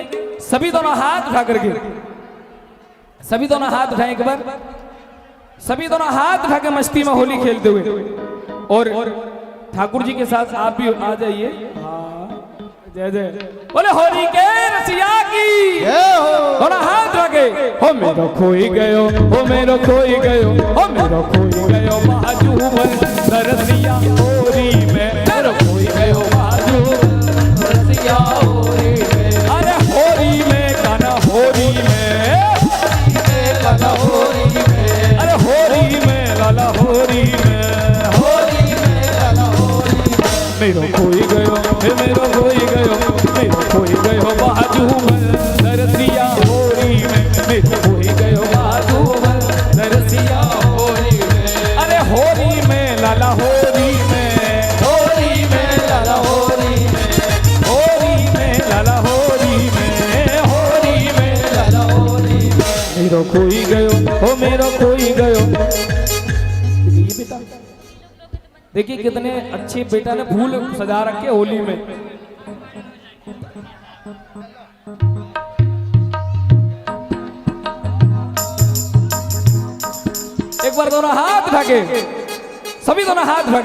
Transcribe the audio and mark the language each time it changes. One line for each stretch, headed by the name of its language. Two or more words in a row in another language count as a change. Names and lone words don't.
Hindi: सभी दोनों हाथ उठा करके, सभी दोनों हाथ उठाएं एक बार, सभी दोनों हाथ उठा के मस्ती में होली खेलते हुए। और ठाकुर जी के साथ आप भी आ जाइए। हाँ, जय जय बोले होरी के रसिया की थोड़ा हाथ रखे।
Braj: हो मेरो खोई गयो, हो मेरो खोई गयो, हो मेरो खोई गयो बाजू में रसिया होरी में, मेरो खोई गयो बाजू रसिया होरी में। अरे होरी में गाना होरी में, गाना होरी में, अरे होरी में लाला होरी में, होरी में लाला होरी में। मेरो खोई गयो, मेरो खोई गयो, मेरो खोई गयो बाजू में रसिया होरी में, मेरो खोई गयो बाजू में रसिया होरी में। अरे होरी में लाला होरी में, होरी में लाला होरी में, होरी में लाला होरी में, होरी में लाला होरी में। मेरो खोई गयो, हो मेरो खोई गयो।
Hindi: ये बेटा देखिए कितने अच्छे बेटा ने फूल सजा रखे होली में। एक बार दोनों हाथ ढके, सभी दोनों हाथ ढके।